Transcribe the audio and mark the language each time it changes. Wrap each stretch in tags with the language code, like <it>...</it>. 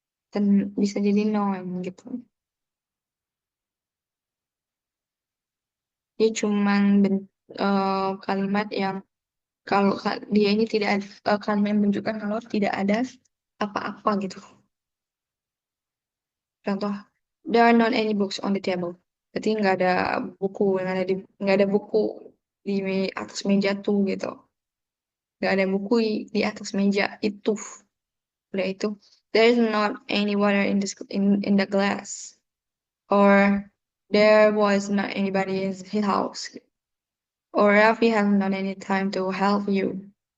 <id>Dan bisa jadi none gitu. Dia cuman kalimat yang kalau dia ini tidak ada, kalimat yang menunjukkan kalau tidak ada apa-apa gitu.</id> <en>Contoh, there are not any books on the table.</en> <id>Jadi nggak ada buku yang ada nggak ada buku di atas meja tuh gitu. Nggak ada buku di atas meja itu. Udah itu.</id> <en>There is not any water in the glass. Or there was not anybody in his house. Or Raffi has not any time to help you.</en>